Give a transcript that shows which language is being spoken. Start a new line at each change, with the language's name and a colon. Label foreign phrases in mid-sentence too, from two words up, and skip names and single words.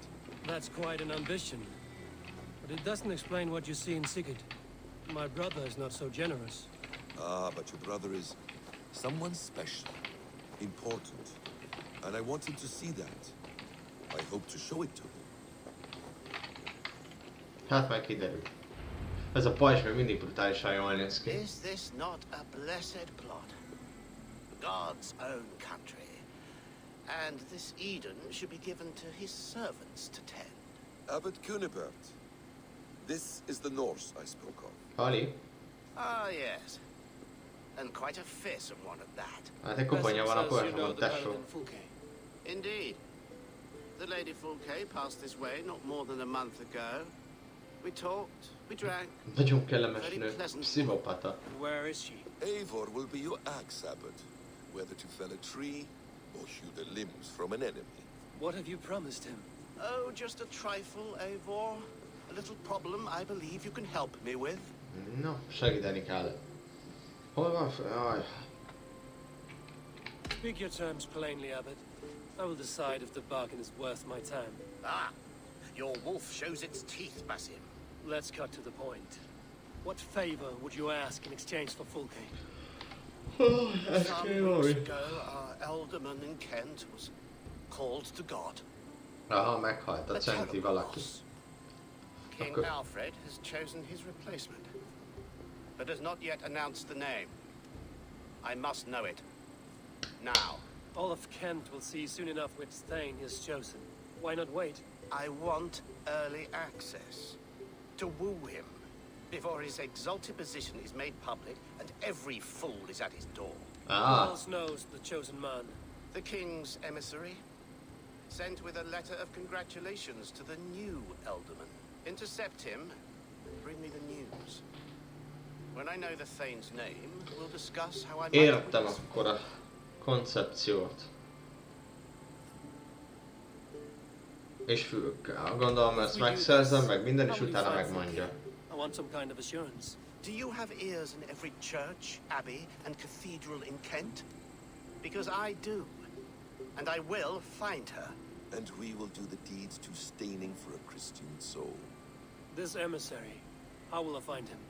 English: That's quite an ambition. But it doesn't explain what you see in Sigurd. My brother is not so generous. Ah, but your brother is someone special, important. And I want him to see that. I hope to show it to him.
Hungarian: Hát már kiderül. Ez a pajzs még mindig brutálisan jól néz ki.
English: Is this not a blessed plot? God's own country. And this Eden should be given to his servants to tend. Abbot Cunibert. This is the Norse I spoke of. Hali? Ah, yes. And quite a fearsome one at that.
Hungarian: Hát egy koponya van a
English: Says you know
Hungarian: korsabon,
English: the
Hungarian: tesó.
English: paladin Fulke. Indeed. The Lady Fulke passed this way not more than a month ago. We talked, we drank.
Hungarian: Nagyon kellemes nő. Pszichopata.
English: And where is she? Eivor will be your axe, Abbot. Whether to fell a tree or hew the limbs from an enemy. What have you promised him? Oh, just a trifle, Eivor. A little problem I believe you can help me with. No,
Hungarian: segíteni kell. Hol van? Aj.
English: Speak your terms plainly, Abbot. I will decide if the bargain is worth my time. Ah, your wolf shows its teeth, Basim. Let's cut to the point. What favor would you ask in exchange for Fulke? Some weeks ago, our alderman in Kent was called to God.
Hungarian: Aha, meghalt a
English: A
Hungarian: centi
English: terrible
Hungarian: valaki.
English: loss. King Okay. Alfred has chosen his replacement, but has not yet announced the name. I must know it. Now. All of Kent will see soon enough which Thane is chosen. Why not wait? I want early access. To woo him, before his exalted position is made public and every fool is at his door. Who Ah, else knows the chosen man? The king's emissary, sent with a letter of congratulations to the new alderman. Intercept him, and bring me the news. When I know the Thane's name, we'll discuss how I might...
Hungarian: értem akkor a koncepciót. És fülkkel. Gondolom ezt megszerzem, meg minden, és utána megmondja.
English: I want some kind of assurance. Do you have ears in every church, abbey, and cathedral in Kent? Because I do. And I will find her. And we will do the deeds too staining for a Christian soul. This emissary, how will I find him?